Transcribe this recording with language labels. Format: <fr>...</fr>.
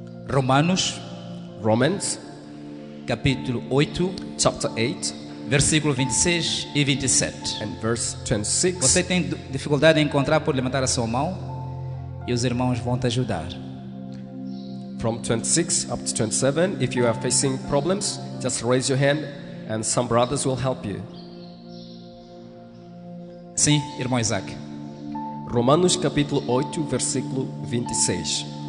<pt>Romanos,</pt> <en>Romans,</en> <pt>capítulo 8,</pt> <en>chapter 8,</en> <pt>versículo 26 e 27.</pt> <en>and verse 26.</en> <pt>Você tem dificuldade em encontrar, por levantar a sua mão e os irmãos vão te ajudar.</pt> <en>From 26 up to 27, if you are facing problems, just raise your hand and some brothers will help you.</en> <pt>Sim, irmão Isaac. Romanos capítulo 8, versículo 26.</pt>